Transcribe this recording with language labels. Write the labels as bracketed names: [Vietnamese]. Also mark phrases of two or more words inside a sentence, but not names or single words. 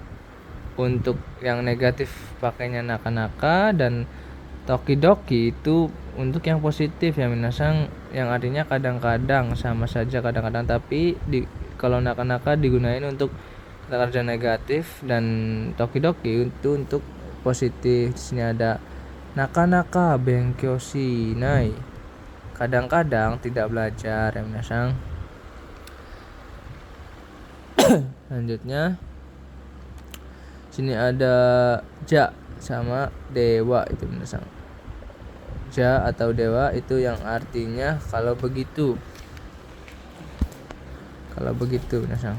[Indonesian] Untuk yang negatif pakainya naka-naka, dan tokidoki itu untuk yang positif ya minasang, yang artinya kadang-kadang, sama saja kadang-kadang, tapi kalau naka-naka digunain untuk kata kerja negatif, dan tokidoki itu untuk positif. Di sini ada [Japanese] なかなか勉強しない, [Indonesian] kadang-kadang tidak belajar ya minasang. Lanjutnya sini ada ja sama dewa, itu minasang. Ja atau dewa itu yang artinya kalau begitu minasang.